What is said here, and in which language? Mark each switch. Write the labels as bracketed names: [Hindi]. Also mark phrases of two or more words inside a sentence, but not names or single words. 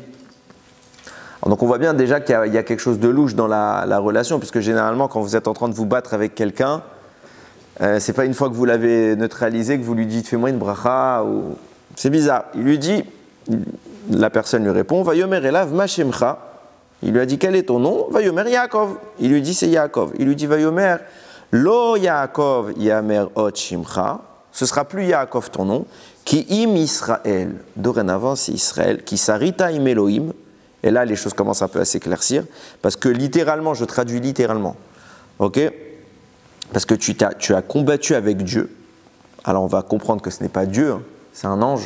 [French] Donc on voit bien déjà qu'il y a quelque chose de louche dans la relation, puisque généralement quand vous êtes en train de vous battre avec quelqu'un, c'est pas une fois que vous l'avez neutralisé que vous lui dites « fais-moi une bracha » ou... C'est bizarre. Il lui dit, la personne lui répond « [Hebrew] ויאמר אליו מה שמך ». [French] Il lui a dit « quel est ton nom ?»« [Hebrew] ויאמר יעקב ». [French] Il lui dit « c'est Yaakov ». Il lui dit « [Hebrew] ויאמר לא יעקב יאמר עוד שמך ». [French] Ce sera plus Yaakov ton nom, [Hebrew] כי אם ישראל, [French] dorénavant c'est Israël, [Hebrew] כי שרית עם אלהים. [French] Et là les choses commencent un peu à s'éclaircir, parce que littéralement, je traduis littéralement, ok, parce que tu as combattu avec Dieu. Alors on va comprendre que ce n'est pas Dieu, c'est un ange.